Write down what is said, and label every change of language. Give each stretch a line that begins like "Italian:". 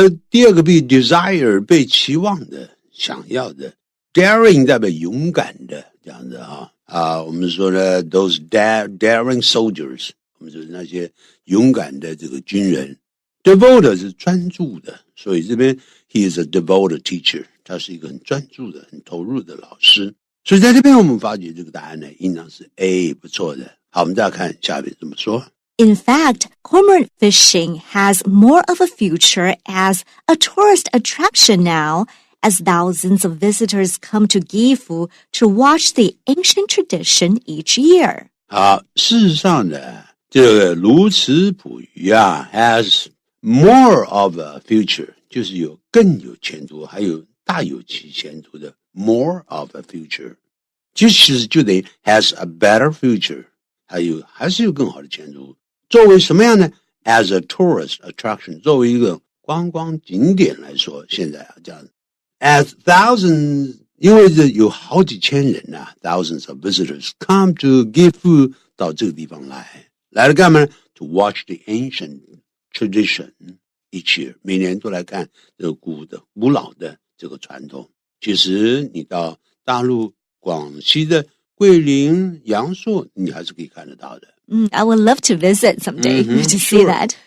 Chinese: 第二个 B desire 被期望的，想要的 daring 代表勇敢的这样子我们说呢
English: those daring soldiers
Chinese: 我们就是那些勇敢的这个军人。 devoted 是专注的，所以这边
English: he is a devoted teacher
Chinese: 他是一个很专注的很投入的老师，所以在这边我们发觉这个答案呢应当是 A 不错的。好，我们再看下面怎么说。
English: In fact, cormorant fishing has more of a future as a tourist attraction now, as thousands of visitors come to Gifu to watch the ancient tradition each year.
Chinese: 好，事实上呢这个鸬鹚捕鱼
English: has more of a future
Chinese: 就是有更有前途，还有大有其前途的 more of a future 其实就等于
English: has a better future
Chinese: 还是有更好的前途。作为什么样呢
English: as a tourist attraction
Chinese: 作为一个观光景点来说，现在这样 as thousands 因为有好几千人
English: thousands of visitors come to Gifu
Chinese: 到这个地方来了干嘛呢
English: to watch the ancient tradition each year
Chinese: 每年都来看这个古老的这个传统。其实你到大陆广西的桂林阳朔你还是可以看得到的。
English: I would love to visit someday to see that.